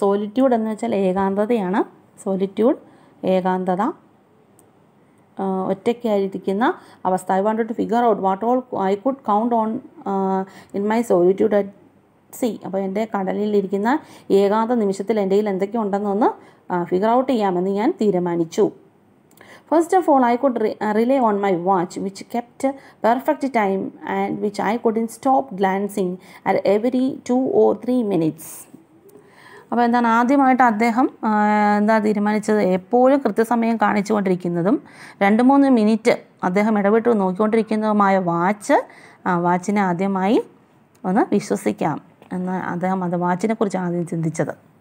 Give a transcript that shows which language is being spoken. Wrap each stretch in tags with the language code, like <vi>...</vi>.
<ml>Solitude എന്ന് വെച്ചാൽ ഏകാന്തതയാണ്. Solitude, ഏകാന്തത, ഒറ്റയ്ക്കായിരിക്കുന്ന അവസ്ഥ.</ml> <en>I wanted to figure out what all I could count on in my solitude at sea.</en> <ml>അപ്പോൾ എൻ്റെ കടലിലിരിക്കുന്ന ഏകാന്ത നിമിഷത്തിൽ എൻ്റെ കയ്യിൽ എന്തൊക്കെ ഉണ്ടെന്നൊന്ന്</ml> <en>figure out</en> <ml>ചെയ്യാമെന്ന് ഞാൻ തീരുമാനിച്ചു.</ml> <en>First of all, I could rely on my watch, which kept perfect time and which I couldn't stop glancing at every 2 or 3 minutes.</en> <ml>അപ്പോൾ എന്താണ്, ആദ്യമായിട്ട് അദ്ദേഹം തീരുമാനിച്ചത്, എപ്പോഴും കൃത്യസമയം കാണിച്ചുകൊണ്ടിരിക്കുന്നതും 2-3 മിനിറ്റ് അദ്ദേഹം ഇടവിട്ട് നോക്കിക്കൊണ്ടിരിക്കുന്നതുമായ വാച്ചിനെ ആദ്യമായി ഒന്ന് വിശ്വസിക്കാം എന്ന് അദ്ദേഹം വാച്ചിനെ കുറിച്ച് ആദ്യം ചിന്തിച്ചത്.</ml>